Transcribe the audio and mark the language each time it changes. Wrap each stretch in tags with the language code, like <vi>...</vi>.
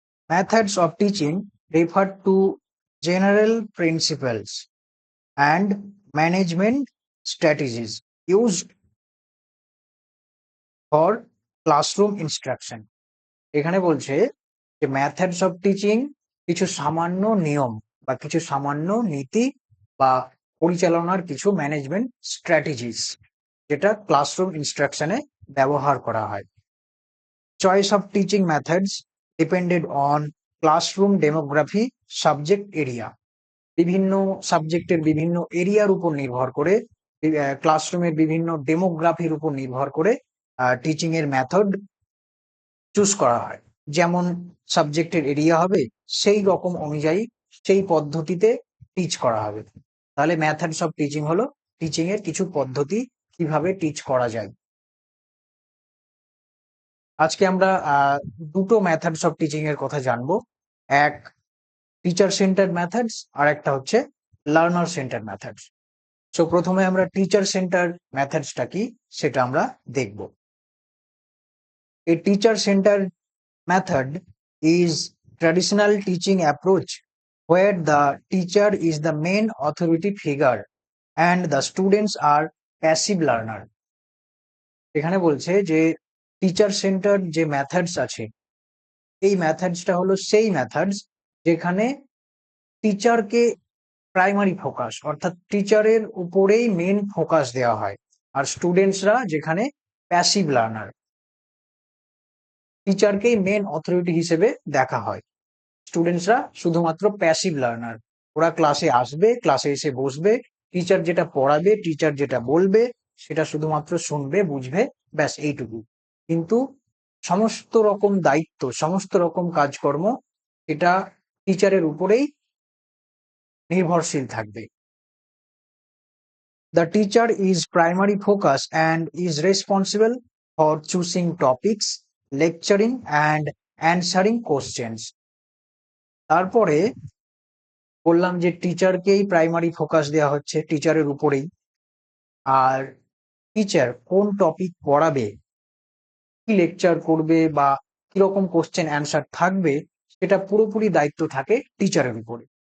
<en>Methods of teaching refer to general principles and management strategies used for classroom instruction.</en> <bn>এখানে বলছে যে methods of teaching কিছু সামান্য নিয়ম বা কিছু সামান্য নীতি বা পরিচালনার কিছু ম্যানেজমেন্ট স্ট্র্যাটেজিস, যেটা ক্লাসরুম ইনস্ট্রাকশনে ব্যবহার করা হয়।</bn> <en>Choice of teaching methods depended on classroom demography, subject area.</en> <bn>বিভিন্ন সাবজেক্টের বিভিন্ন এরিয়ার উপর নির্ভর করে, ক্লাসরুমের বিভিন্ন ডেমোগ্রাফির উপর নির্ভর করে টিচিং এর মেথড চুজ করা হয়। যেমন সাবজেক্টের এরিয়া হবে, সেই রকম অনুযায়ী সেই পদ্ধতিতে টিচ করা হবে। তাহলে মেথডস অফ টিচিং হলো টিচিং এর কিছু পদ্ধতি, কিভাবে টিচ করা যায়। আজকে আমরা দুটো মেথডস অফ টিচিং এর কথা জানবো, এক টিচার সেন্টার্ড মেথডস আর একটা হচ্ছে লার্নার সেন্টার্ড মেথডস। সো প্রথমে আমরা টিচার সেন্টার্ড মেথডসটা কি সেটা আমরা দেখব।</bn> <en>A teacher-centered method is traditional teaching approach where the teacher is the main authority figure and the students are passive learner.</en> <bn>এখানে বলছে যে টিচার সেন্টার যে মেথডস আছে, এই মেথডসটা হলো সেই মেথডস যেখানে টিচারকে প্রাইমারি ফোকাস, অর্থাৎ টিচারের উপরেই মেন ফোকাস দেওয়া হয়, আর স্টুডেন্টসরা যেখানে প্যাসিভ লার্নার, টিচারকেই মেন অথরিটি হিসেবে দেখা হয়, স্টুডেন্টসরা শুধুমাত্র প্যাসিভ লার্নার। ওরা ক্লাসে আসবে, ক্লাসে এসে বসবে, টিচার যেটা পড়াবে, টিচার যেটা বলবে সেটা শুধুমাত্র শুনবে, বুঝবে, ব্যাস এইটুকু। কিন্তু সমস্ত রকম দায়িত্ব, সমস্ত রকম কাজকর্ম এটা টিচারের উপরেই নির্ভরশীল থাকবে।</bn> <en>The teacher is primary focus and is responsible for choosing topics, lecturing and answering questions.</en> <bn>তারপরে বললাম যে টিচারকেই প্রাইমারি ফোকাস দেওয়া হচ্ছে, টিচারের উপরেই। আর টিচার কোন টপিক পড়াবে, কি লেকচার করবে বা কিরকম কোশ্চেন অ্যান্সার থাকবে, সেটা পুরোপুরি দায়িত্ব থাকে টিচারের উপরে।</bn>